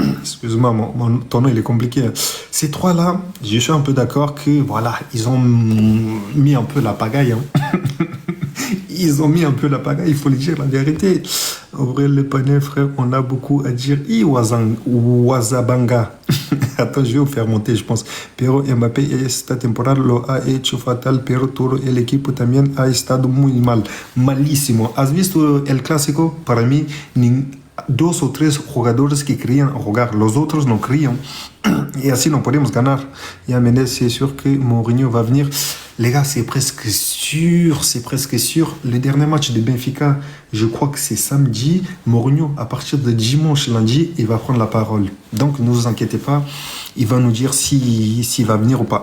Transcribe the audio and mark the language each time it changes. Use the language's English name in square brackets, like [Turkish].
[French] Excuse-moi, ton nom, il est compliqué. Ces trois-là, je suis un peu d'accord que, voilà, ils ont mis un peu la pagaille. Hein. Ils ont mis un peu la pagaille, il faut le dire la vérité. Ouvrez le panel, frère, on a beaucoup à dire. Wazabanga. Attends, je vais vous faire monter, je pense. [Spanish] Pero Mbappé, esta temporada lo ha hecho fatal, pero todo el equipo también ha estado muy mal. Malísimo. ¿Has visto el clásico? Para mí, dos o tres jugadores que querían jugar, los otros no querían. [French] Et ainsi, [Spanish] no podemos ganar. [French] Et à Mendes, c'est sûr que Mourinho va venir. Les gars, c'est presque sûr, c'est presque sûr. Le dernier match de Benfica, je crois que c'est samedi. Mourinho, à partir de dimanche, lundi, il va prendre la parole. Donc, ne vous inquiétez pas, il va nous dire s'il va venir ou pas.